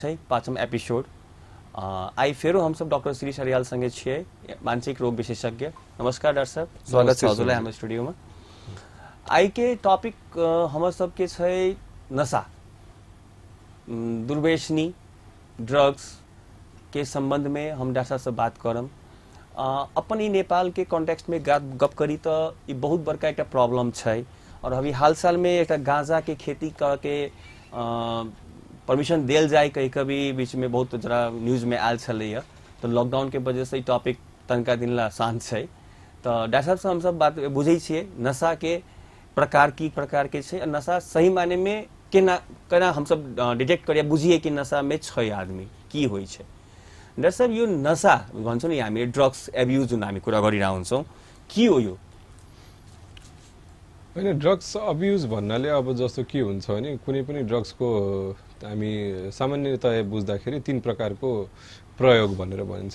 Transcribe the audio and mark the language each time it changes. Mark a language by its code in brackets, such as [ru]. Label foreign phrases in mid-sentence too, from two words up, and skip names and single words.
[mai] है पाँचम एपिसोड। आई फेरो हम सब डॉक्टर श्री सरियाल संगे छिए, मानसिक रोग विशेषज्ञ। [ne] नमस्कार डॉक्टर साहब, स्वागत छ हजुरलाई हाम्रो स्टुडियोमा। [mai] आई के टॉपिक हमर सबके छै नशा, दुर्व्यसनी, ड्रग्स के संबंध में हम डॉक्टर साहब से बात करम। अपन ही नेपाल के कॉन्टेक्स्ट में गप करी तो ये बहुत बड़का एक प्रॉब्लम छै। और अभी हाल साल में एक गांजा के खेती करके परमिशन देल जाए, कहीं कभी बीच में बहुत जरा न्यूज में आयल छलैया, तो लॉकडाउन के वजह से टॉपिक तनका दिन ला शांत है। तो डॉक्टर साहब से हम सब बात बुझे छिए नशा के प्रकार के छै, नशा सही माने में केना हम सब डिटेक्ट करिए बुझिए कि नशा में छै आदमी की होइ छै। [ne] डॉक्टर साहब यो नशा भन्छौँ नि हामी [en] drugs abuse [ne] जुन हामी कुरा गरिरहेको हुन्छौँ, के हो यो? होइन, [en] drugs abuse [ne] भन्नाले अब जस्तो के हुन्छ भने कुनै पनि ड्रग्सको हामी सामान्यतया बुझ्दाखेरि तीन प्रकारको प्रयोग भनेर भनिन्छ।